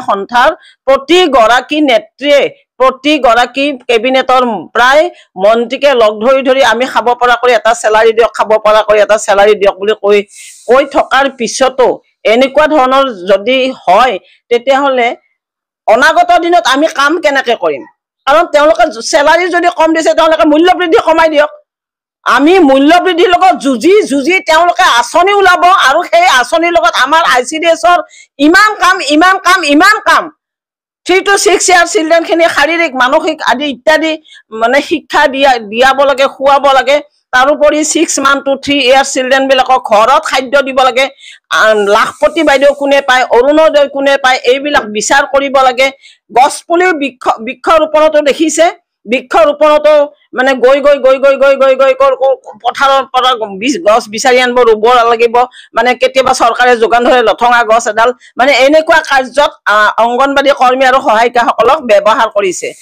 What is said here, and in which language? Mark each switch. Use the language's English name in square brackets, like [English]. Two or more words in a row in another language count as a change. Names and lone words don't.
[Assamese] সন্থাৰ প্ৰতি গৰাকী নেত্ৰীয়ে প্ৰতি গৰাকী কেবিনেটৰ প্ৰায় মন্ত্ৰীকে লগ ধৰি আমি খাব পৰা কৰি এটা স্যালাৰি দিয়ক খাব পৰা কৰি এটা স্যালাৰি দিয়ক বুলি কৈ থকাৰ পিছতো এনেকুৱা ধৰণৰ যদি হয় তেতিয়া হলে অনাগত দিনত আমি কাম কেনেকৈ কৰিম কাৰণ তেওঁলোকে স্যালাৰি যদি কম দিছে তেওঁলোকে মূল্য বৃদ্ধি কমাই দিয়ক আমি মূল্য বৃদ্ধিৰ লগত যুজি তেওঁলোকে আঁচনি ওলাব আৰু সেই আঁচনিৰ লগত আমাৰ আইচিডিএছৰ ইমান কাম [English] 3 to 6 year children [Assamese] খিনি শাৰীৰিক মানসিক আদি ইত্যাদি মানে শিক্ষা দিয়াব লাগে খুৱাব লাগে তাৰোপৰি [English] 6 month to 3 year children [Assamese] বিলাকক ঘৰত খাদ্য দিব লাগে লাখপতি বাইদেউ কোনে পায় অৰুণোদয় কোনে পায় এইবিলাক বিচাৰ কৰিব লাগে গছপুলিৰ বৃক্ষ ৰোপণতো দেখিছে বৃক্ষ ৰোপণতো মানে গৈ পথাৰৰ পৰা গছ বিচাৰি আনিব ৰুব লাগিব মানে কেতিয়াবা চৰকাৰে যোগান ধৰে লঠঙা গছ এডাল মানে এনেকুৱা কাৰ্যত অংগনবাড়ী কৰ্মী আৰু সহায়িকা সকলক ব্যৱহাৰ কৰিছে।